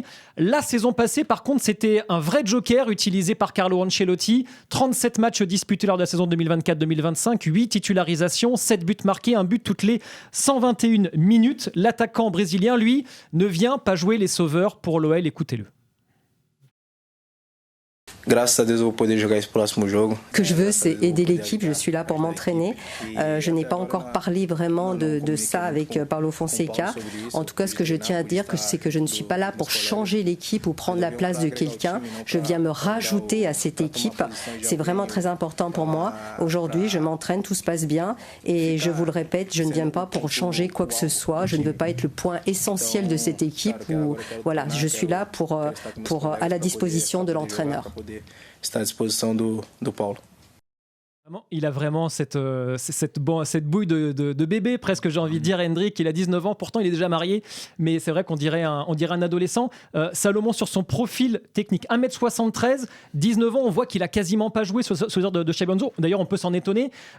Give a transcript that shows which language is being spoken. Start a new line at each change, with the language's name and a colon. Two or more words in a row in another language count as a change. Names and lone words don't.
French: La saison passée, par contre, c'était un vrai joker utilisé par Carlo Ancelotti. 37 matchs disputés lors de la saison 2024-2025, 8 titularisations, 7 buts marqués, un but toutes les 121 minutes. L'attaquant brésilien, lui, ne vient pas jouer les sauveurs pour l'OL. Écoutez-le.
Portuguese: Graças a Deus, eu vou poder jogar esse próximo jogo.
French: Ce que je veux, c'est aider l'équipe. Je suis là pour m'entraîner. Je n'ai pas encore parlé vraiment de ça avec Paulo Fonseca. En tout cas, ce que je tiens à dire, c'est que je ne suis pas là pour changer l'équipe ou prendre la place de quelqu'un. Je viens me rajouter à cette équipe. C'est vraiment très important pour moi. Aujourd'hui, je m'entraîne, tout se passe bien. Et je vous le répète, je ne viens pas pour changer quoi que ce soit. Je ne veux pas être le point essentiel de cette équipe. Voilà, je suis là à la disposition de l'entraîneur.
Portuguese: Está à disposição do Paulo.
French: Il a vraiment cette bouille de bébé, presque, j'ai envie de dire. Hendrick, il a 19 ans, pourtant il est déjà marié, mais c'est vrai qu'on dirait un adolescent. Salomon, sur son profil technique, 1m73, 19 ans, on voit qu'il a quasiment pas joué sous les ordres de Xabi Alonso. D'ailleurs, on peut s'en étonner.